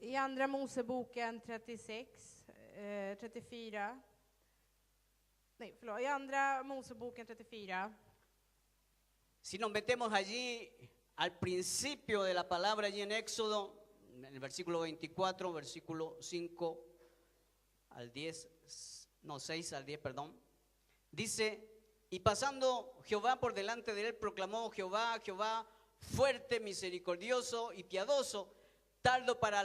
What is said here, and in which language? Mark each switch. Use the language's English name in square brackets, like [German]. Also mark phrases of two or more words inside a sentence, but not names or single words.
[Swedish] I andra Moseboken 36, 34. Nej, förlåt. I andra Moseboken 34. [Spanish] si nos metemos allí al principio de la palabra, allí en Éxodo, en el versículo 24, versículo 5 al 10, no, 6 al 10, perdón, dice: y pasando Jehová por delante de él, proclamó Jehová, Jehová, fuerte, misericordioso y piadoso, tardo para